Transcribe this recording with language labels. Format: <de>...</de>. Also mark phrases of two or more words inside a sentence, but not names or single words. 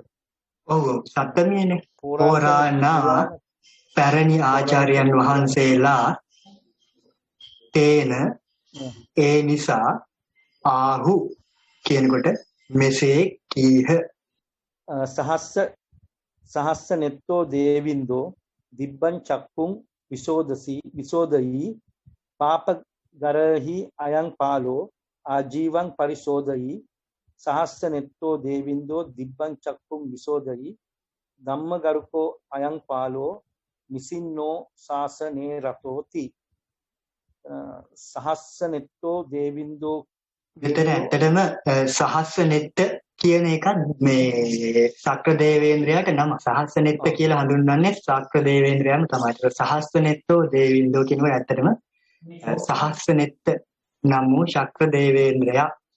<si>ඔව් සත්‍යමයනේ පුරාණා පැරණි ආචාර්යයන් වහන්සේලා තේන ඒ නිසා ආහු කියනකොට මෙසේ කීහ</si> <pi>සහස්ස නෙත්තෝ දේවින්දෝ දිබ්බං චක්කුං විසෝදයි පාප ගරහි අයං පාලෝ ආජීවං පරිශෝදයි සහස්ස නෙත්තෝ දේවින්දෝ දිබ්බං චක්කුං විසෝදයි ධම්මගරුකෝ අයං පාලෝ නිසින්නෝ ශාසනේ රතෝති. සහස්ස නෙත්තෝ දේවින්දෝ</pi> <si>මෙතන ඇත්තටම</si> <pi>සහස්ස නෙත්ත</pi> <si>කියන එක මේ ශක්‍ර දේවේන්ද්‍රයාට නම</si> <pi>සහස්ස නෙත්ත</pi> <si>කියලා හඳුන්වන්නේ ශක්‍ර දේවේන්ද්‍රයාම තමයි. ඒක</si> <pi>සහස්ස නෙත්තෝ දේවින්දෝ</pi> <si>කියනකොට ඇත්තටම</si> <pi>සහස්ස නෙත්ත</pi> <si>නම් වූ ශක්‍ර දේවේන්ද්‍රයා</si>